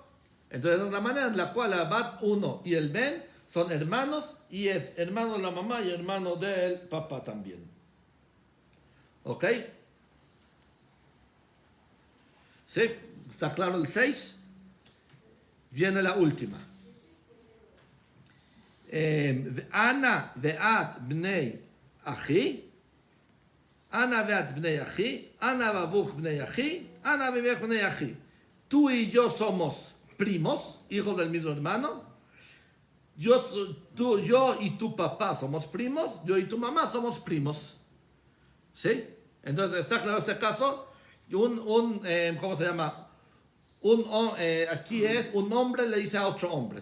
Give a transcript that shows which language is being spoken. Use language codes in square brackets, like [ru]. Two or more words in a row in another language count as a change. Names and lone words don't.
[es] Entonces es la manera en la cual la Bat 1 y el Ben son hermanos, y es hermano de la mamá y hermano del papá también. ¿Ok? ¿Sí? ¿Está claro el 6? Viene la última. [arc] אנא ואת בני אחי, אנא ואת בני אחי, אנא בבוך בני אחי, אנא בבך בני אחי. [es] Tú y yo somos primos, hijos del mismo hermano. Yo y tu papá somos primos, yo y tu mamá somos primos. ¿Sí? Entonces, ¿está claro este caso? ¿Cómo se llama? Aquí es un hombre le dice a otro hombre.